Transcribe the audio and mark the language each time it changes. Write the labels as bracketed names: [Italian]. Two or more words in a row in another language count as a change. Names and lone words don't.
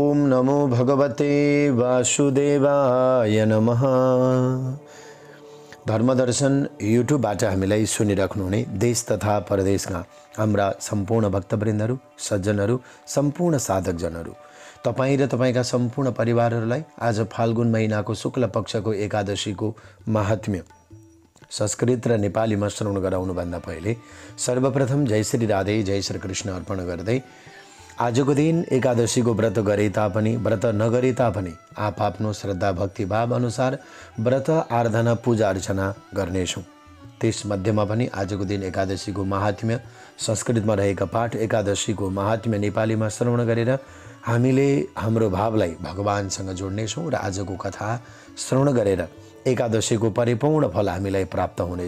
[Sanskrit] नमो भगवते वासुदेवाय नमः। [Nepali] धर्मदर्शन युट्युबबाट हामीलाई सुनिराख्नुहुने देश तथा परदेशका हाम्रा सम्पूर्ण भक्तवृन्दहरू, सज्जनहरू, सम्पूर्ण साधकजनहरू, तपाईँ र तपाईँका सम्पूर्ण परिवारहरूलाई आज फाल्गुन महिनाको शुक्ल पक्षको एकादशीको महात्म्य संस्कृत र नेपालीमा श्रवण गराउनुभन्दा पहिले सर्वप्रथम जय श्री राधे, जय श्री कृष्ण अर्पण गर्दै आजको दिन एकादशीको व्रत गरे तापनि व्रत नगरे तापनि आफ्नो श्रद्धा भक्ति भाव अनुसार व्रत आराधना पूजा अर्चना गर्नेछौँ। त्यस मध्येमा पनि आजको दिन एकादशीको महात्म्य संस्कृतमा रहेका पाठ एकादशीको महात्म्य नेपालीमा श्रवण गरेर हामीले हाम्रो भावलाई भगवानसँग जोड्नेछौँ र आजको कथा श्रवण गरेर एकादशीको परिपूर्ण फल हामीलाई प्राप्त हुनेछ।